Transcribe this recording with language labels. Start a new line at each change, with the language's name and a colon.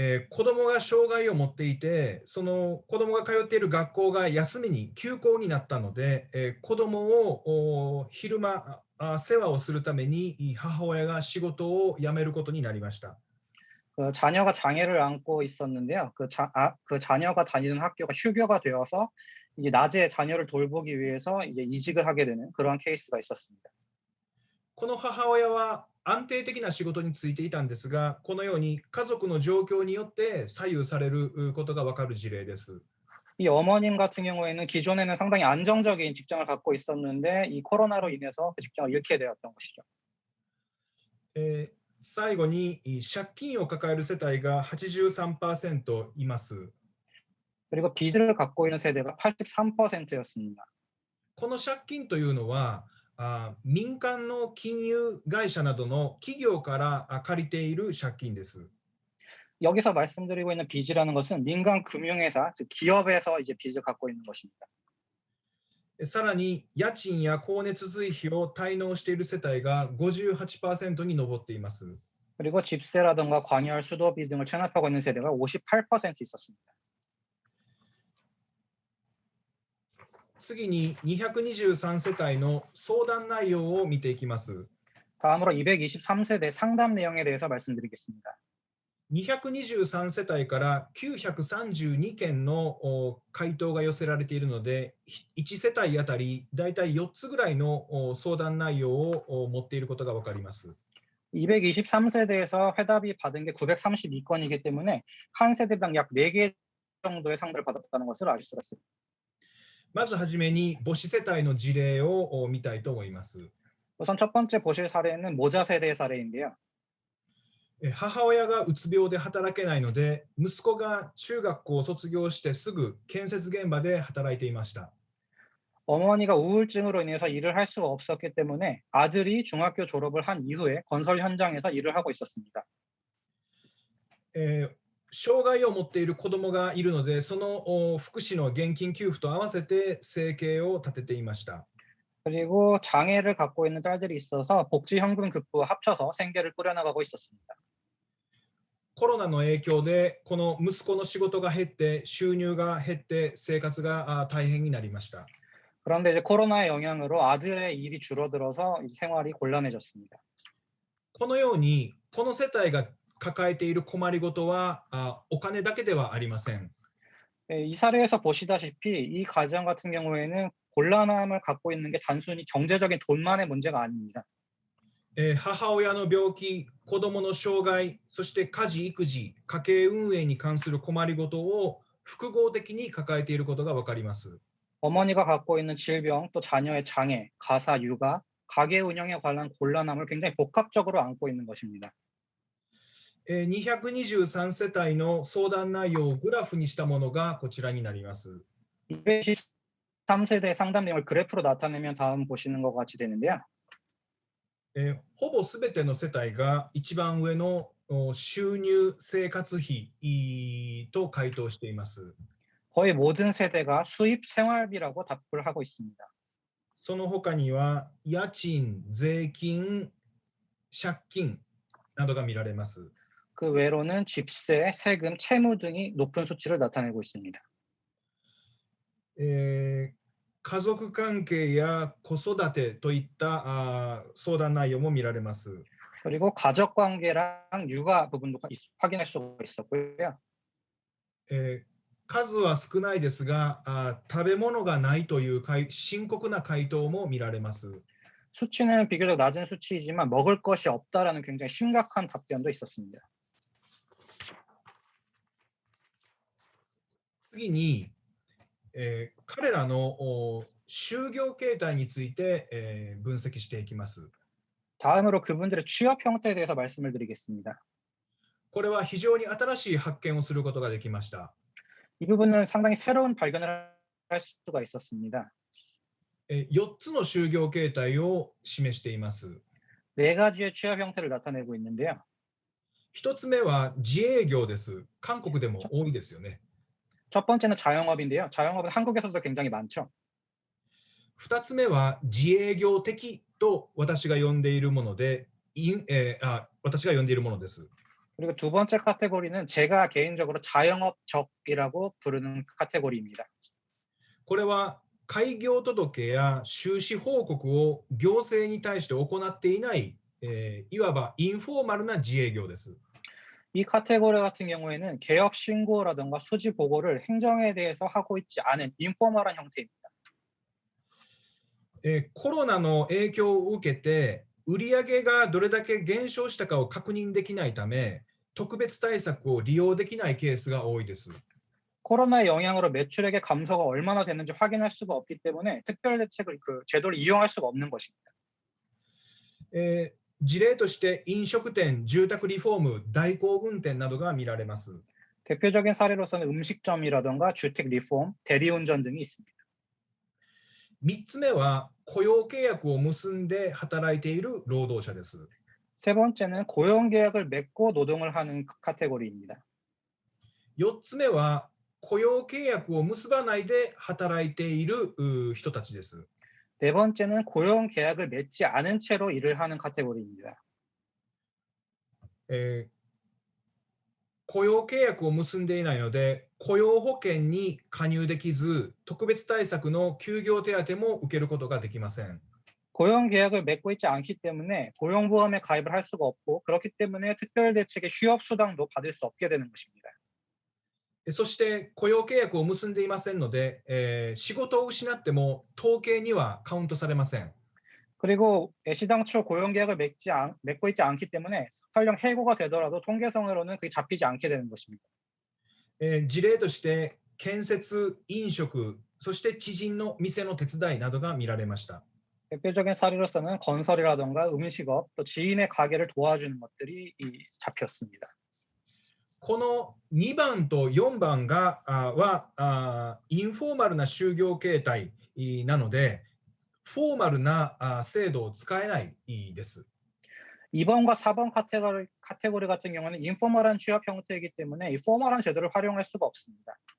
Japanese: 子供が障害を持っていて、その子供が通っている学校が休校になったので、子供を昼間世話をするために母親が仕事を辞めることになりました。
Korean: 그 자녀가 장애를 안고 있었는데요. 그 자녀가 다니는 학교가 휴교가 되어서 이제 낮에 자녀를 돌보기 위해서 이제 이직을 하게 되는 그러한 케이스가 있었습니다.
Japanese: この母親は安定的な仕事に就いていたんですが、このように家族の状況によって左右されることがわかる事例です。
Korean: 이 어머님 같은 경우에는 기존에는 상당히 안정적인 직장을 갖고 있었는데 이 코로나로 인해서 그 직장을 잃게 되었던 것이죠.
Japanese: 最後に借金を抱える世帯が 83% います。
Korean: 그리고 빚을 갖고 있는 세대가 83%였습니다.
Japanese: この借金というのは民間の金融会社などの企業から借りている借金です。
Korean: 여기서 말씀드리고 있는 빚이라는 것은 민간 금융회사, 즉 기업에서 이제 빚을 갖고 있는 것입니다.
Japanese: さらに、家賃や光熱水費を滞納している世帯が58%に上っています。
Korean: 그리고 집세라든가 관열, 수도비 등을 체납하고 있는 세대가 58% 있었습니다.
Japanese: 次に223世帯の相談内容を見ていきます。
Korean: 다음으로 223세대 상담 내용에 대해서 말씀드리겠습니다.
Japanese: 223世帯から932件の回答が寄せられているので、1世帯あたりだいたい4つぐらいの相談内容を持っていることが分かります。
Korean: 223세대에서 회답이 받은 게 932건이기 때문에 한 세대당 약 4개 정도의 상담을 받았다는 것을 알 수가 있습니다.
Japanese: まずはじめに母子世帯の事例を見たいと思います。
Korean: 우선 첫 번째 보실 사례는 모자 세대의 사례인데요.
Japanese: 母親がうつ病で働けないので、息子が中学校を卒業してすぐ建設現場で働いていました。
Korean: 어머니가 우울증으로 인해서 일을 할 수가 없었기 때문에 아들이 중학교 졸업을 한 이후에 건설 현장에서 일을 하고 있었습니다.
Japanese: 障害を持っている子どもがいるので、その福祉の現金給付と合わせて生計を立てていました。
Korean: 그리고 장애를 갖고 있는 딸들이 있어서 복지현금 급부와 합쳐서 생계를 꾸려나가고 있었습니다.
Japanese: コロナの影響で、この息子の仕事が減って、収入が減って、生活が大変になりました。
Korean: 그런데 이제 코로나의 영향으로 아들의 일이 줄어들어서 생활이 곤란해졌습니다.
Japanese: このように、この世帯が抱えている困りごとはお金だけではありません。
Korean: 이 사례에서 보시다시피 이 가정 같은 경우에는 곤란함을 갖고 있는 게 단순히 경제적인 돈만의 문제가 아닙니다.
Japanese: 母親の病気、子どもの障害、そして家事・育児、家計運営に関する困りごとを複合的に抱えていることがわかります。
Korean: 어머니가 갖고 있는 질병, 또 자녀의 장애, 가사, 육아, 가게 운영에 관한 곤란함을 굉장히 복합적으로 안고 있는 것입니다.
Japanese: 223世帯の相談内容をグラフにしたものがこちらになります。
Korean: 223세대 상담 내용을 그래프로 나타내면 다음 보시는 것 같이 되는데요.
Japanese: ほぼすべての世帯が一番上の収入生活費と回答しています。
Korean: 거의 모든 세대가 수입 생활비라고 답을 하고 있습니다.
Japanese: その他には家賃、税金、借金などが見られます。
Korean: 그 외로는 집세, 세금, 채무 등이 높은 수치를 나타내고 있습니다.
Japanese: 家族関係や子育てといった相談内容も見られます。
Korean: 그리고 가족 관계랑 육아 부분도 확인할 수가 있었고요.
Japanese: 数は少ないですが、食べ物がないという深刻な回答も見られます。
Korean: 수치는 비교적 낮은 수치이지만 먹을 것이 없다라는 굉장히 심각한 답변도 있었습니다.
Japanese: 次に、彼らの就業形態について、分析していきます。
Korean: 다음으로 그분들의 취업 형태에 대해서 말씀을 드리겠습니다.
Japanese: これは非常に新しい発見をすることができました。
Korean: 이 부분은 상당히 새로운 발견을 할 수가 있었습니다.
Japanese: 4つの就業形態を示しています。
Korean: 네 가지의 취업 형태를 나타내고 있는데요.
Japanese: 1つ目は自営業です。韓国でも多いですよね。
Korean: 첫 번째는 자영업인데요. 자영업은 한국에서도 굉장히 많죠.
Japanese: 2つ目は自営業的と私が呼んでいるもので、私が呼んでいるものです。
Korean: 그리고 두 번째 카테고리는 제가 개인적으로 자영업적이라고 부르는 카테고리입니다.
Japanese: これは開業届や収支報告を行政に対して行っていない、いわばインフォーマルな自営業です。
Korean: 이 카테고리 같은 경우에는 개업 신고라든가 수지 보고를 행정에 대해서 하고 있지 않은 인포멀한 형태입니다.
Japanese: コロナの影響を受けて、売上がどれだけ減少したかを確認できないため、特別対策を利用できないケースが多いです。
Korean: 코로나의 영향으로 매출액의 감소가 얼마나 됐는지 확인할 수가 없기 때문에 특별 대책을 그 제도를 이용할 수가 없는 것입니다.
Japanese: 事例として飲食店、住宅リフォーム、代行運転などが見られます。
Korean: 대표적인 사례로서는 음식점이라든가 주택 리폼, 대리운전 등이 있습니다.
Japanese: 3つ目は雇用契約を結んで働いている労働者です。
Korean: 세 번째는 고용 계약을 맺고 노동을 하는 카테고리입니다.
Japanese: 4つ目は雇用契約を結ばないで働いている人たちです。
Korean: 네 번째는 고용 계약을 맺지 않은 채로 일을 하는 카테고리입니다.
Japanese: えー雇用契約を結んでいないので、雇用保険に加入できず、特別対策の休業手当も受けることができません。
Korean: 고용 계약을 맺고 있지 않기 때문에 고용보험에 가입을 할 수가 없고 그렇기 때문에 특별대책의 휴업수당도 받을 수 없게 되는 것입니다.
Japanese: そして雇用契約を結んでいませんので、仕事を失っても統計にはカウントされません。
Korean: 그리고 애시당초 고용계약을 맺고 있지 않기 때문에 설령 해고가 되더라도 통계성으로는 그게 잡히지 않게 되는 것입니다.
Japanese: 事例として建設、飲食、そして知人の店の手伝いなどが見られました。
Korean: 대표적인 사례로서는 건설이라던가 음식업, 또 지인의 가게를 도와주는 것들이 잡혔습니다.
Japanese: この2番と4番はインフォーマルな就業形態なので、フォーマルな制度を使えないです。
Korean: 2번과 4번 카테고리 같은 경우는 인포멀한 취업 형태이기 때문에 이 포멀한 제도를 활용할 수가 없습니다.